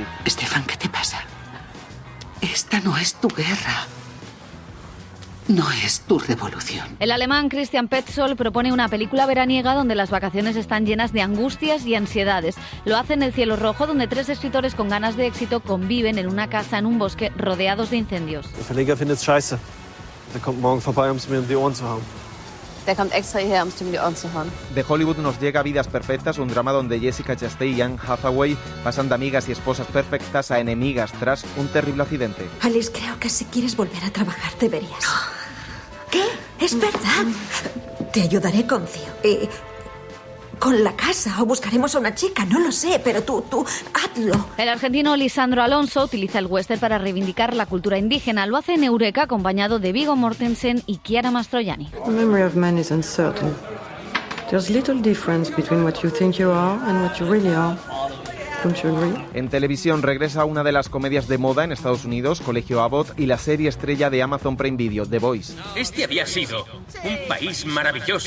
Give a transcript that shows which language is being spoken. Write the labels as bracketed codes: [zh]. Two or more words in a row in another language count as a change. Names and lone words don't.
[es] Stefan, ¿qué te pasa? Esta no es tu guerra. No es tu revolución. El alemán Christian Petzold propone una película veraniega donde las vacaciones están llenas de angustias y ansiedades. Lo hace en El cielo rojo, donde 3 escritores con ganas de éxito conviven en una casa en un bosque rodeados de incendios. [de] Der Verleger findet es scheiße. Der kommt morgen vorbei, es mir um die Ohren zu hauen. Der kommt extra hierher, dir um die Ohren zu hauen. [es] De Hollywood nos llega Vidas Perfectas, un drama donde Jessica Chastain y Anne Hathaway pasan de amigas y esposas perfectas a enemigas tras un terrible accidente. Alice, creo que si quieres volver a trabajar deberías. ¿Qué? Es verdad. Te ayudaré con Theo. Con la casa, o buscaremos a una chica, no lo sé, pero tú, hazlo. El argentino Lisandro Alonso utiliza el western para reivindicar la cultura indígena. Lo hace en Eureka, acompañado de Viggo Mortensen y Chiara Mastroianni. [en] The memory of man is uncertain. There's little difference between what you think you are and what you really are. Don't you agree? [es] En televisión regresa una de las comedias de moda en Estados Unidos, Colegio Abbott, y la serie estrella de Amazon Prime Video, The Voice. Este había sido un país maravilloso.